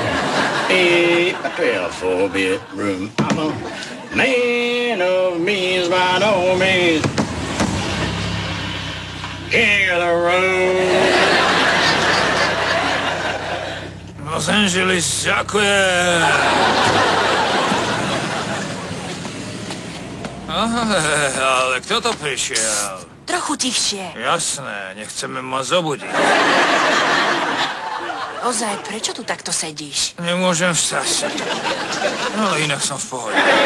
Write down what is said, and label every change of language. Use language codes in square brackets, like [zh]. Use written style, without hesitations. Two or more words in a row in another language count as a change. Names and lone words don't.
[en] 8 by 12 4-bedroom. I'm a man of means by no means. King of the road. Los Angeles, [sk] ďakujem. Ale kto to prišiel? Trochu tichšie. Jasné, nechceme ma zobudiť. Ozaj, prečo tu takto sedíš? Nemôžem vstať. No, inak som v pohode.